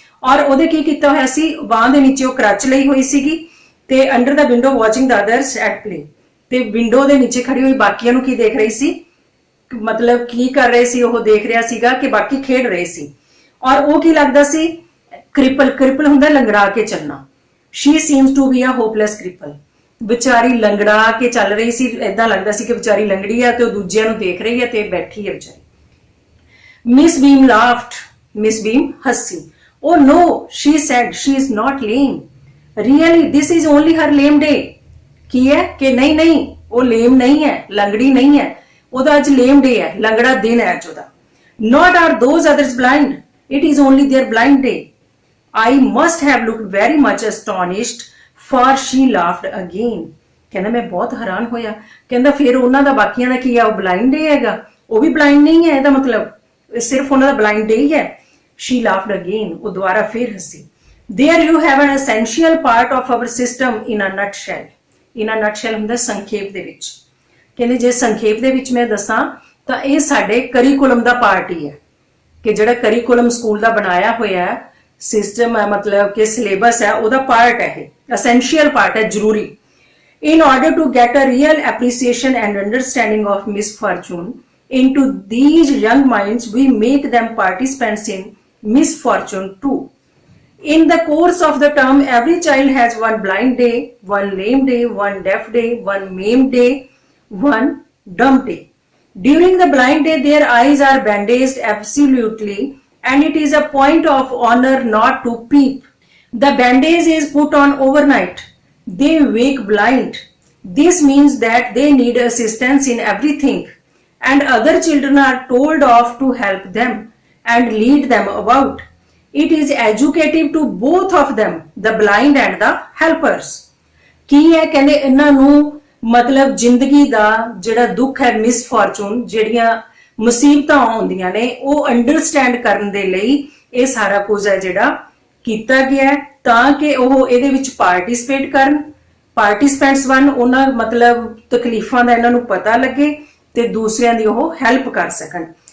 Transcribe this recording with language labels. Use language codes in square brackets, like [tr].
[pa] ਔਰ ਉਹਦੇ ਕੀ ਕੀਤਾ ਹੋਇਆ ਸੀ, ਬਾਂਹ ਦੇ ਨੀਚੇ ਉਹ ਕਰਚ ਲਈ ਹੋਈ ਸੀਗੀ ਤੇ [en] under the window watching the others at play, [pa] ਤੇ ਵਿੰਡੋ ਦੇ ਨੀਚੇ ਖੜੀ ਹੋਈ ਬਾਕੀਆਂ ਨੂੰ ਕੀ ਦੇਖ ਰਹੀ ਸੀ, ਮਤਲਬ ਕੀ ਕਰ ਰਹੇ ਸੀ, ਉਹ ਦੇਖ ਰਿਹਾ ਸੀਗਾ ਕਿ ਬਾਕੀ ਖੇਡ ਰਹੇ ਸੀ। ਔਰ ਉਹ ਕੀ ਲੱਗਦਾ ਸੀ, ਕ੍ਰਿਪਲ, ਕ੍ਰਿਪਲ ਹੁੰਦਾ ਲੰਗੜਾ ਕੇ ਚੱਲਣਾ। [en] she seems to be a hopeless cripple, [pa] ਵਿਚਾਰੀ ਲੰਗੜਾ ਕੇ ਚੱਲ ਰਹੀ ਸੀ, ਏਦਾਂ ਲੱਗਦਾ ਸੀ ਕਿ ਵਿਚਾਰੀ ਲੰਗੜੀ ਆ ਤੇ ਉਹ ਦੂਜਿਆਂ ਨੂੰ ਦੇਖ ਰਹੀ ਹੈ ਤੇ ਬੈਠੀ ਹੈ ਵਿਚਾਰੀ। ਮਿਸ ਬੀਮ [en] laughed, [pa] ਮਿਸ ਬੀਮ ਹੱਸੀ। [en] Oh no, she said, she is not lame. Really, this is only her lame day. [pa] ਕੀ ਹੈ ਕਿ ਨਹੀਂ ਨਹੀਂ ਉਹ ਲੇਮ ਨਹੀਂ ਹੈ, ਲੰਗੜੀ ਨਹੀਂ ਹੈ, ਉਹਦਾ ਅੱਜ ਲੇਮ ਡੇ ਹੈ, ਲੰਗੜਾ ਦਿਨ ਹੈ ਅੱਜ ਉਹਦਾ। [en] Not are those others blind, it is only their blind day. I must have looked very much astonished, for she laughed again. [pa] ਕਹਿੰਦਾ ਮੈਂ ਬਹੁਤ ਹੈਰਾਨ ਹੋਇਆ। ਕਹਿੰਦਾ ਫਿਰ ਉਹਨਾਂ ਦਾ ਬਾਕੀਆਂ ਦਾ ਕੀ ਹੈ, ਉਹ ਬਲਾਈਂਡ ਡੇ ਹੈਗਾ, ਉਹ ਵੀ ਬਲਾਈਂਡ ਨਹੀਂ ਹੈ, ਇਹਦਾ ਮਤਲਬ ਸਿਰਫ ਉਹਨਾਂ ਦਾ ਬਲਾਈਂਡ ਡੇ ਹੀ ਹੈ। [en] She laughed again, [pa] ਉਹ ਦੁਬਾਰਾ ਫਿਰ ਹੱਸੀ। [en] There you have an essential part of our system in a nutshell. In a nutshell [pa] ਹੁੰਦਾ ਸੰਖੇਪ ਦੇ ਵਿੱਚ। ਕਹਿੰਦੇ ਜੇ ਸੰਖੇਪ ਦੇ ਵਿੱਚ ਮੈਂ ਦੱਸਾਂ ਤਾਂ ਇਹ ਸਾਡੇ ਕਰਿਕੂਲਮ ਦਾ ਪਾਰਟ ਹੀ ਹੈ, ਕਿ ਜਿਹੜਾ ਕਰਿਕੂਲਮ ਸਕੂਲ ਦਾ ਬਣਾਇਆ ਹੋਇਆ ਹੈ ਸਿਸਟਮ ਹੈ, ਮਤਲਬ ਕਿ ਸਿਲੇਬਸ ਹੈ, ਉਹਦਾ ਪਾਰਟ ਹੈ ਇਹ, ਐਸੈਂਸ਼ੀਅਲ ਪਾਰਟ ਹੈ, ਜ਼ਰੂਰੀ। [en] In order to get a real appreciation and understanding of misfortune into these young minds, we make them participants in misfortune too. In the course of the term, every child has one blind day, one lame day, one deaf day, one maimed day, one dumb day. During the blind day, their eyes are bandaged absolutely, and it is a point of honor not to peep. The bandage is put on overnight. They wake blind. This means that they need assistance in everything, and other children are told off to help them and lead them about. It is educative to both of them, the blind and the helpers. [pa] ਕੀ ਹੈ ਕਹਿੰਦੇ ਇਹਨਾਂ ਨੂੰ ਮਤਲਬ ਜ਼ਿੰਦਗੀ ਦਾ ਜਿਹੜਾ ਦੁੱਖ ਹੈ, ਮਿਸਫੋਰਚੂਨ, ਜਿਹੜੀਆਂ ਮੁਸੀਬਤਾਂ ਆਉਂਦੀਆਂ ਨੇ, ਉਹ ਅੰਡਰਸਟੈਂਡ ਕਰਨ ਦੇ ਲਈ ਇਹ ਸਾਰਾ ਕੁਝ ਹੈ ਜਿਹੜਾ ਕੀਤਾ ਗਿਆ ਤਾਂ ਕਿ ਉਹ ਇਹਦੇ ਵਿੱਚ ਪਾਰਟਿਸਿਪੇਟ ਕਰਨ, ਪਾਰਟਿਸਪੈਂਟਸ ਬਣ, ਉਹਨਾਂ ਮਤਲਬ ਤਕਲੀਫਾਂ ਦਾ ਇਹਨਾਂ ਨੂੰ ਪਤਾ ਲੱਗੇ ਤੇ ਦੂਸਰਿਆਂ ਦੀ ਉਹ ਹੈਲਪ ਕਰ ਸਕਣ।